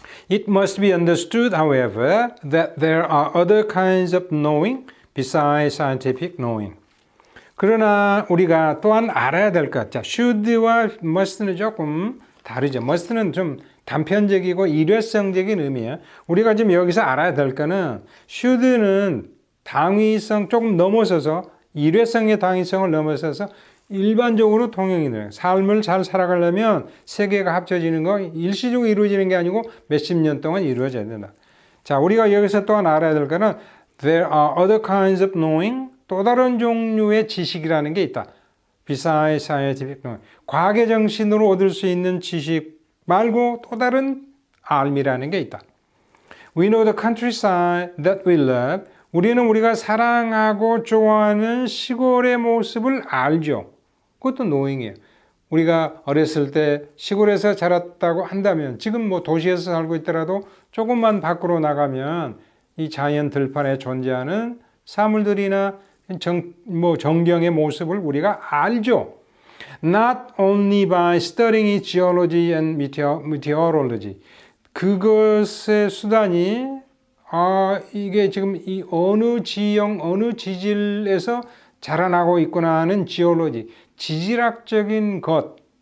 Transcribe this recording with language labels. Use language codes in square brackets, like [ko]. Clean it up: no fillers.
[en] It must be understood, however, that there are other kinds of knowing besides scientific knowing. [ko] 그러나 우리가 또한 알아야 될 것. 자, should와 must는 조금 다르죠. must는 좀 단편적이고 일회성적인 의미예요. 우리가 지금 여기서 알아야 될 거는 should는 당위성 조금 넘어서서 일회성의 당위성을 넘어서서 일반적으로 통용이 돼요. 삶을 잘 살아가려면 세 개가 합쳐지는 거 일시적으로 이루어지는 게 아니고 몇십 년 동안 이루어져야 된다. 자, 우리가 여기서 또한 알아야 될 거는 [en] there are other kinds of knowing, [ko] 또 다른 종류의 지식이라는 게 있다. [en] Besides scientific knowing. [ko] 과학의 정신으로 얻을 수 있는 지식 말고 또 다른 알미라는 게 있다. [en] We know the countryside that we love. [ko] 우리는 우리가 사랑하고 좋아하는 시골의 모습을 알죠. 그것도 knowing이에요. 우리가 어렸을 때 시골에서 자랐다고 한다면 지금 뭐 도시에서 살고 있더라도 조금만 밖으로 나가면 이 자연 들판에 존재하는 사물들이나 정경의 모습을 우리가 알죠. [en] Not only by studying its geology and meteorology. [ko] 그것의 수단이 이게 지금 이 어느 지형, 어느 지질에서 자라나고 있구나 하는 지올로지, 지질학적인 것,